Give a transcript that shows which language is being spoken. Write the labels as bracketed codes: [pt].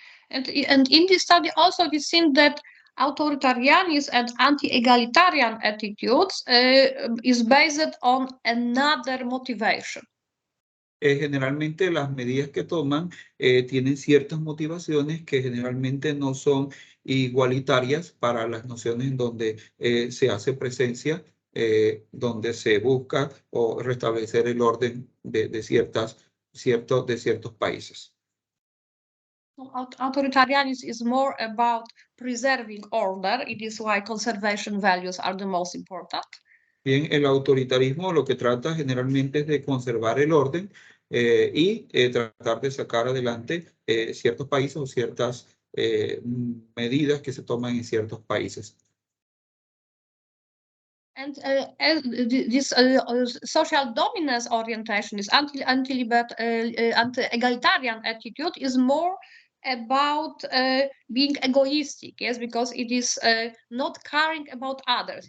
[en] And in this study also we seen that authoritarianism and anti-egalitarian attitudes is based on another motivation. [es] Generalmente las medidas que toman tienen ciertas motivaciones que generalmente no son igualitarias para las naciones en donde se hace presencia, donde se busca o restablecer el orden de ciertos países. [en] Authoritarianism is more about preserving order. It is why conservation values are the most important. [es] Bien, el autoritarismo lo que trata generalmente es de conservar el orden y tratar de sacar adelante ciertos países o ciertas medidas que se toman en ciertos países. [en] And this social dominance orientation, this anti-egalitarian attitude is more about being egoistic, yes, because it is not caring about others.